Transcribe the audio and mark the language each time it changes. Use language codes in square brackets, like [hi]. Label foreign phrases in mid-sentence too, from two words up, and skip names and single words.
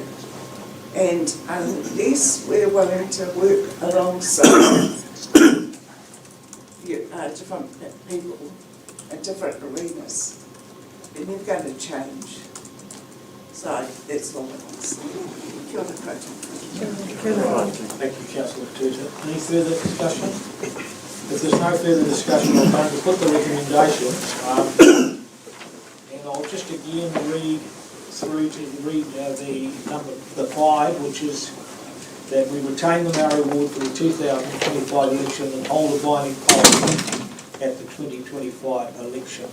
[en] And unless we're willing to work alongside different people in different arenas, we're never going to change. So that's all I want to say. [mi] Kia ora koutou. [en] Thank you, Councillor Tuta. Any further discussion? If there's no further discussion, I'm going to put the recommendations. And I'll just again read the 5, which is that we retain the Maori Ward for the 2025 election and hold a binding poll at the 2025 election.